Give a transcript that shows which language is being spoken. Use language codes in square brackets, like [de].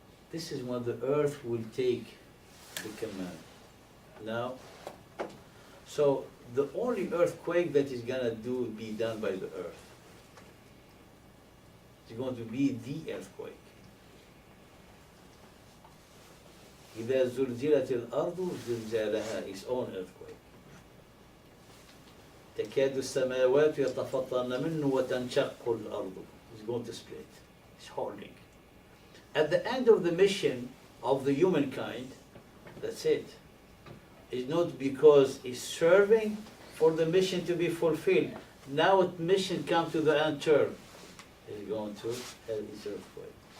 [en] This is when the earth will take the command. Now, So the only earthquake that is gonna be done by the earth. It's going to be the earthquake. [ar] إذا زلزلت الأرض زلزالها, [en] its own earthquake. [ar] تكاد السماوات يتفطرن منه وتنشق الأرض. [en] It's going to split. It's holding. At the end of the mission of the humankind, that's it. It's not because it's serving for the mission to be fulfilled. Now its mission comes to the end term. It's going to have its earthquake.